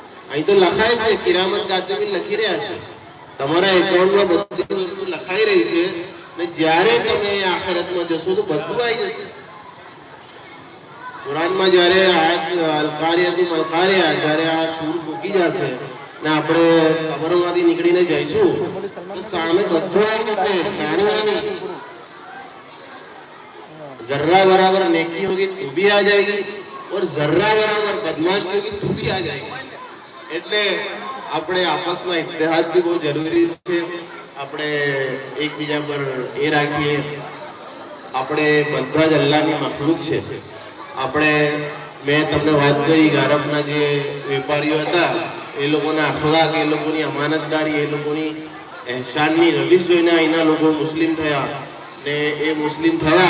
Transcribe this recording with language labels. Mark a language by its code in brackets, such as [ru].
[gu] અહીં તો લખાય છે, કિરામત કાતિબીન લખી રહ્યા છે, તમારા એકાઉન્ટમાં બધી વસ્તુ લખાઈ રહી છે. ને જ્યારે તમે આખિરતમાં જશો તો બધું આવી જશે. કુરાનમાં જ્યારે આયત અલકારિયાથી મલકારિયા, જ્યારે આ સૂર ફૂકી જશે ને આપણે કબરમાંથી નીકળીને જઈશું તો સામે બધું આવી જશે. નાની નાની [hi] जर्रा बराबर नेकी होगी तो भी आ जाएगी और जर्रा बराबर बदमाशी होगी तो भी आ जाएगी. [gu] એટલે આપણે આપસમાં ઇત્તેહાદ બી બહુ જરૂરી છે. આપણે એકબીજા પર એ રાખીએ. આપણે બધા જ અલ્લાહની મખલૂક છે. આપણે મેં તમને વાત કરી કે અરબના જે વેપારીઓ હતા એ લોકોના અખલાક, એ લોકોની અમાનતદારી, એ લોકોની એહસાનની રવીશ જોઈને અહીંના લોકો મુસ્લિમ થયા ને એ મુસ્લિમ થયા.